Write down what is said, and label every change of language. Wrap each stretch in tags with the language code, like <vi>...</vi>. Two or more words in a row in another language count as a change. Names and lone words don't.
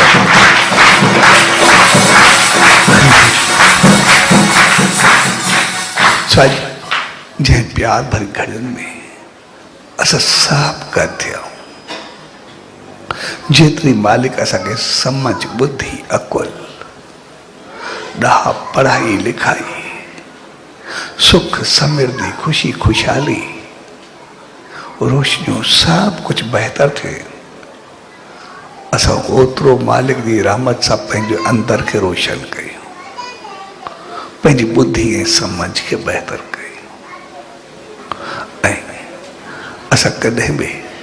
<sd>जंहिं प्यार भरी घड़ियुनि में असां सभु गॾु थिया जेतिरी मालिक असांखे समझ बुद्धि अकुल ॾाह पढ़ाई लिखाई सुख समृद्धि खुशी खुशहाली रोशनियूं सभु कुझु बहितर थिए असां ओतिरो मालिक जी रहमत सां पंहिंजे अंदर खे रोशन कयूं, पंहिंजी बुद्धि ऐं समझ खे बहितर कयूं ऐं असां कॾहिं बि</sd>